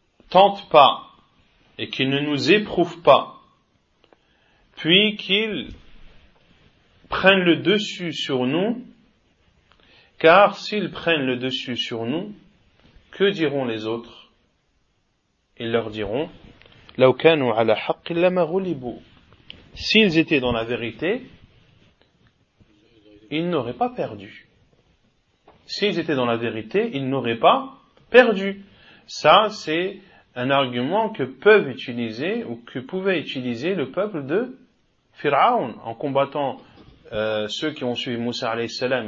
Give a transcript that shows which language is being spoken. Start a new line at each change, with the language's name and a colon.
French: tente pas et qu'il ne nous éprouve pas, puis qu'il prenne le dessus sur nous, car s'il prenne le dessus sur nous, que diront les autres? ils leur diront,
Arabic: لو كانوا على حق لما غلبوا.
French: S'ils étaient dans la vérité, ils n'auraient pas perdu. S'ils étaient dans la vérité, ils n'auraient pas perdu. Ça, c'est un argument que peuvent utiliser ou que pouvait utiliser le peuple de Pharaon en combattant ceux qui ont suivi Moussa alayhi salam.